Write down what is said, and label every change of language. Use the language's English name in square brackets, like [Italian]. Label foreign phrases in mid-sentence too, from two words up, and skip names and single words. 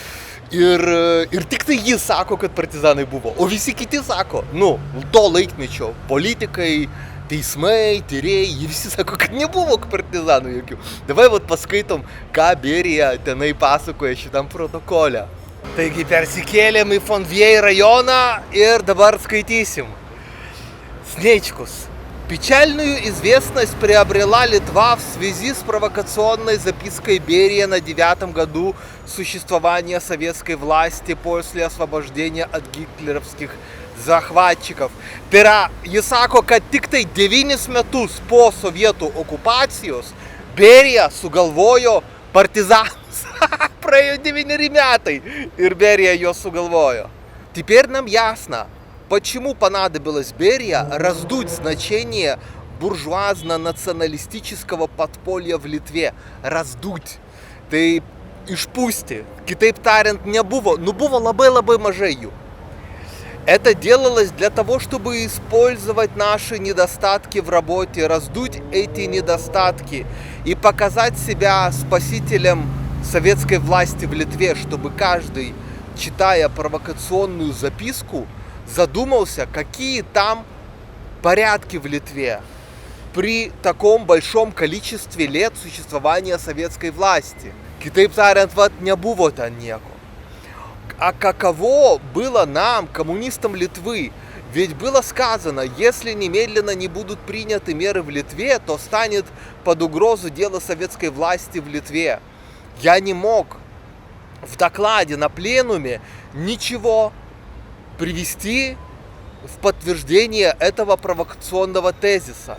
[Lithuanian] Ir tik tai jis sako, kad partizanai buvo. O visi kiti sako, to laikmečio politikai, teismai, tyrėjai, jie visi sako, kad nebuvo partizanų jokių. Davai paskaitom, ką Berija tenai pasakoja šitam protokole. Taigi persikėlėm į Fontvieji раёна ir dabar skaitysim. [Russian] Снечкус. Печальную известность приобрела Литва в связи с провокационной запиской Берия на 9-м году существования советской власти после освобождения от гитлеровских захватчиков. [Lithuanian] Tai yra, jis sako, kad tik tai 9 metus po sovietų okupacijos Berija sugalvojo partizanus. Praėjo 9 metai ir Berija juos сугалвоjo. [Russian] Теперь нам ясно, почему понадобилось Берия раздуть значение буржуазно-националистического подполья в Литве. Раздуть. [Lithuanian] Tai išpūsti. Kitaip tariant, nebuvo. Buvo labai mažai jų. [Russian] Это делалось для того, чтобы использовать наши недостатки в работе, раздуть эти недостатки и показать себя спасителем советской власти в Литве, чтобы каждый, читая провокационную записку, задумался, какие там порядки в Литве при таком большом количестве лет существования советской власти. [Lithuanian] Kitaip tariant, nebuvo ten nieko. [Russian] А каково было нам, коммунистам Литвы? Ведь было сказано, если немедленно не будут приняты меры в Литве, то станет под угрозу дело советской власти в Литве. Я не мог в докладе на пленуме ничего привести в подтверждение этого провокационного тезиса.